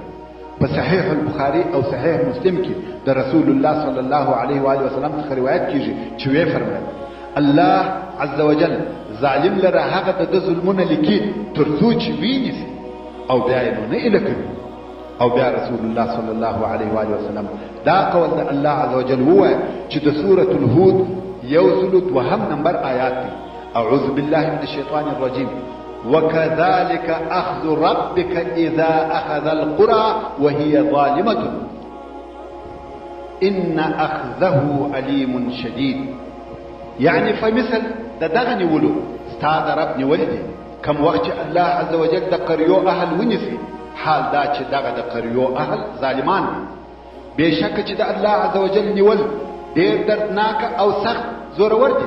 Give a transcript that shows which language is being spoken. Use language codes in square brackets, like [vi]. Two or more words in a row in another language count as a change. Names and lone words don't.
[ps] په صحیح البخاري او صحیح مسلم کې د رسول الله [ar] صلی الله علیه و وسلم [ps] څخه روایت کیږي چې وی فرمایي [ar] الله عز وجل [ps] ظالم لره هغه د ظلمونه لیکي ترڅو چې ویني او بیا یې نه اله کوي. او بیا رسول الله [ar] صلی الله علیه و وسلم [ps] دا قول د [ar] الله عز وجل [ps] هو چې د سوره الهود 102 نمبر آیات دی. [ar] اعوذ بالله من الشیطان الرجیم وكذلك اخذ ربك اذا اخذ القرى وهي ظالمه ان اخذه علیم شدید. [ps] یعنی فمثل د دغه نیولو ستا د رب نیول دي کم وخت چې [ar] الله عز وجل [ps] د قریو اهل ونیسي، حال دا چې دغه د قریو اهل ظالمان دي. بېشکه چې د [ar] الله عز وجل [ps] نیول ډېر دردناک او سخت زورور دي.